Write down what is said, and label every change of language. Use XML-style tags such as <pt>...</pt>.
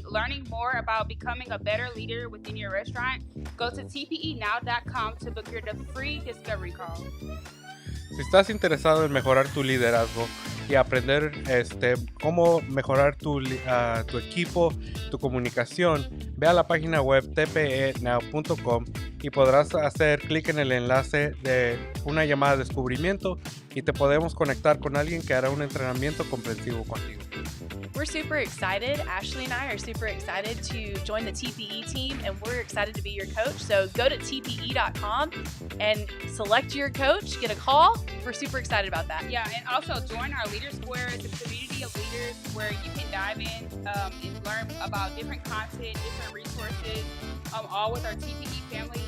<en>learning more about becoming a better leader within your restaurant, go to tpenow.com to book your free discovery call.</en> <es>Si estás interesado en mejorar tu liderazgo y aprender cómo mejorar tu equipo, tu comunicación, ve a la página web tpenow.com y podrás hacer clic en el enlace de una llamada de descubrimiento y te podemos conectar con alguien que hará un entrenamiento comprensivo contigo.</es> <en>We're super excited. Ashley and I are super excited to join the TPE team, and we're excited to be your coach. So go to tpe.com and select your coach, get a call. We're super excited about that. Yeah, and also join our Leader Square. It's a community of leaders where you can dive in and learn about different content, different resources, all with our TPE family.</en>